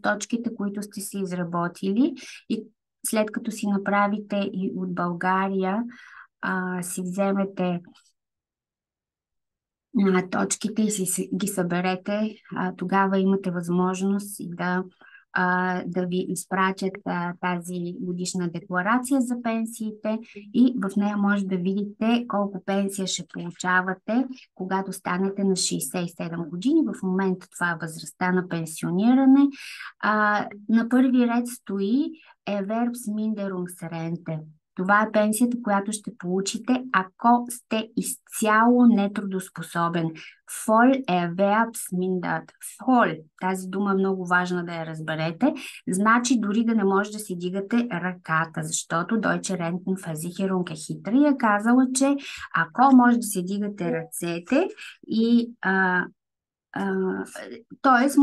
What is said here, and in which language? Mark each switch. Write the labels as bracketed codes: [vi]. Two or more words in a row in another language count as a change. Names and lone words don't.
[bg] точките, които сте си изработили и след като си направите и от България си вземете точките и ги съберете, тогава имате възможност да ви изпратят тази годишна декларация за пенсиите и в нея може да видите колко пенсия ще получавате, когато станете на 67 години. В момента това е възрастта на пенсиониране. На първи ред стои Erwerbsminderungsrente. Това е пенсията, която ще получите, ако сте изцяло нетрудоспособен. [de] Voll erwerbsmindert. Voll. [bg] Тази дума е много важна да я разберете. Значи дори да не може да си дигате ръката, защото Deutsche Rentenversicherung е хитра и е казала, че ако може да си дигате ръцете и т.е.